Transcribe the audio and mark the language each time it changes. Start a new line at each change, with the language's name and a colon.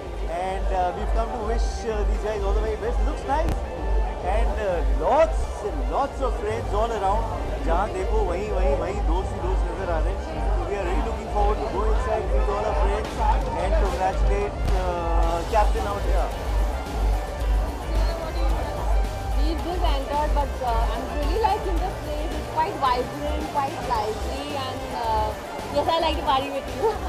English: And we've come to wish these guys all the very best. Looks nice, and lots and lots of friends all around.
Hindi: जहाँ देखो वहीं दोस्त ही दोस्त नजर आ रहे हैं.
English: So we are really looking forward to go inside, meet all our friends, and congratulate Captain out here. We just entered, but I'm really liking the place. It's quite vibrant, quite lively, and yes, I like to party with you.